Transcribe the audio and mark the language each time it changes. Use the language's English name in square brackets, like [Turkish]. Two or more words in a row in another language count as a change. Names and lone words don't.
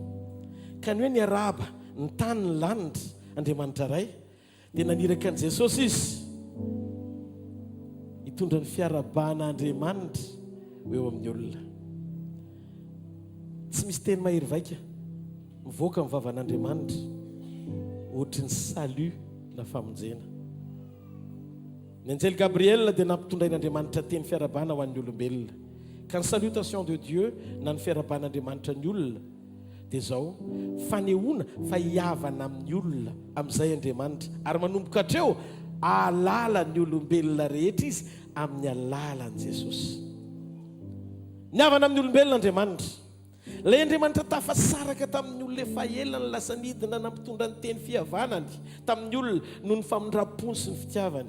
[Malagasy] Ka ny hoe ny araba ny tany ny lanitra Andriamanitra ray dia naniraka an'i Jesosy izy hitondra ny fiaraban'Andriamanitra eo amin'ny olona. Tsy misy teny mahery vaika mivoaka amin'ny vavan'Andriamanitra ohatry ny salut na famonjena. Ny anjely Gabriel dia nampitondrain'Andriamanitra teny fiarabana ho an'ny olombelona. Ka ny [French] salutation de Dieu [Malagasy] na ny fiaraban'Andriamanitra ny olona dia zao fanehoana fa hiavana amin'ny olona amin'izay Andriamanitra ary manomboka hatreo alala ny olombelona rehetra izy amin'ny alalan'i Jesosy. Ny havana amin'ny olombelona Andriamanitra, ilay Andriamanitra tafasaraka tamin'ny olona efa ela ny lasa nidina nampitondra ny teny fihavanany tamin'ny olona noho ny famindram-pony sy ny fitiavany.